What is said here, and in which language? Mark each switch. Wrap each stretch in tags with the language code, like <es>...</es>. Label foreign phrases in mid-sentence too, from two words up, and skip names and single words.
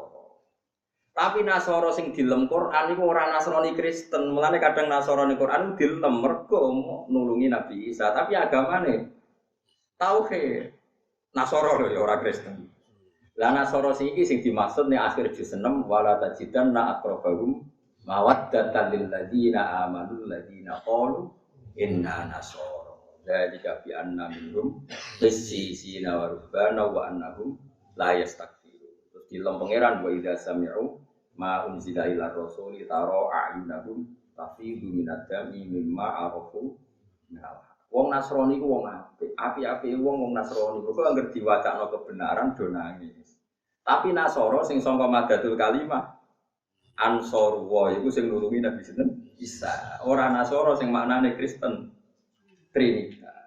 <jv>Tapi Nasara sing dilem Quran iku ora Nasrani Kristen. Mulane kadang Nasrani Quran dilem mergo nulungi Nabi Isa, tapi agamane tauhid. Nasara lho ya ora Kristen. Lah Nasara iki sing dimaksud nek akhir juz 6</jv> <ar>ولتجدن أقربهم مودة للذين آمنوا الذين قالوا إنا نصارى. Jadi بأن منهم قسيسين ورهبانا وأنهم لا يستكبرون.</ar> <jv>Terus dilem pangeran</jv> <ar>وإذا سمعوا ما أنزل إلى الرسول ترى أعينهم تفيض من الدمع مما عرفوا من.</ar> <jv>Wong Nasrani ku wong apik, apik-apike wong Nasrani kok anggere diwacakno kebenaran do nangis. Tapi Nasara sing sangka</jv> <ar>مادة الكلمة</ar> <jv>Ansarullah iku sing nulungi Nabi sinten Isa. Ora Nasara sing maknane Kristen Trinitas.</jv>